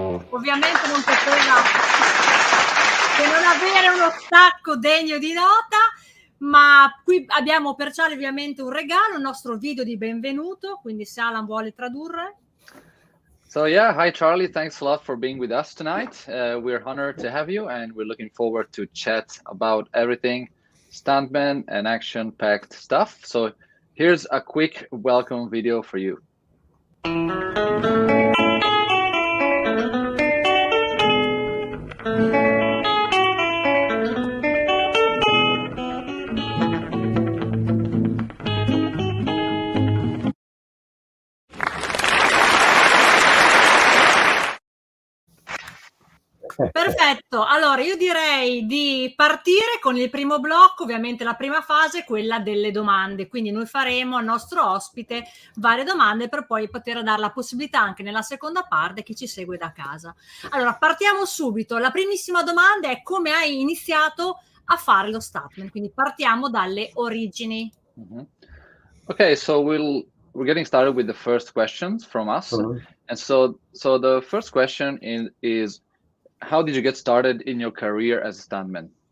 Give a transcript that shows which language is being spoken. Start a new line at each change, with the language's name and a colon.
Italian: Ovviamente non poteva che non avere uno stacco degno di nota, ma qui abbiamo per Charlie ovviamente un regalo, il nostro video di benvenuto, quindi se Alan vuole tradurre.
English: So yeah, hi Charlie, thanks a lot for being with us tonight. We're honored to have you and we're looking forward to chat about everything stuntman and action-packed stuff. So here's a quick welcome video for you.
Italian: Perfetto, allora io direi di partire con il primo blocco, ovviamente la prima fase, quella delle domande, quindi noi faremo al nostro ospite varie domande per poi poter dare la possibilità anche nella seconda parte a chi ci segue da casa. Allora partiamo subito, la primissima domanda è come hai iniziato a fare lo stuntman, quindi partiamo dalle origini. Mm-hmm.
English: Okay, so we're getting started with the first questions from us. And so the first question is how did you get started in your career as a stuntman?